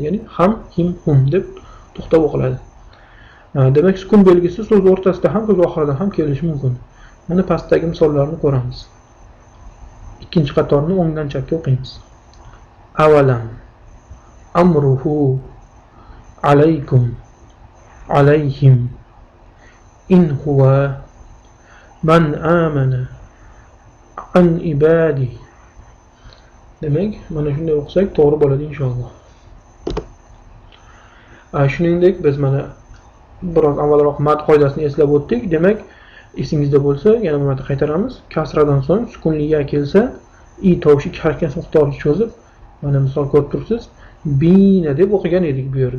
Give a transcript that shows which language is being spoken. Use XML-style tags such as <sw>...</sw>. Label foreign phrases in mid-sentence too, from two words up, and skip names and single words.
<uz>Ya'ni ham, him, hum deb to'xtab o'qiladi. Demak, sukun belgisi so'z o'rtasida ham, so'z oxirida ham kelishi mumkin. Mana pastdagi misollarni ko'ramiz. Ikkinchi qatorni o'ngdan chapga o'qiymiz.</uz> <ar>أولم، أمره، عليكم, عليهم، إن هو، من آمن، عن عبادي.</ar> <uz>Demak, mana shunday o'qisak to'g'ri bo'ladi inshaalloh. Shuningdek, biz mana biroz avvalroq mad qoidasini eslab o'tdik. Demak, esingizda bo'lsa, yana bir marta qaytaramiz. Kasradan so'ng sukunli ya kelsa, i tovushi ikki harakat miqdorini cho'zib, mana misol ko'rib turibsiz, bina deb o'qigan edik bu yerda.</uz>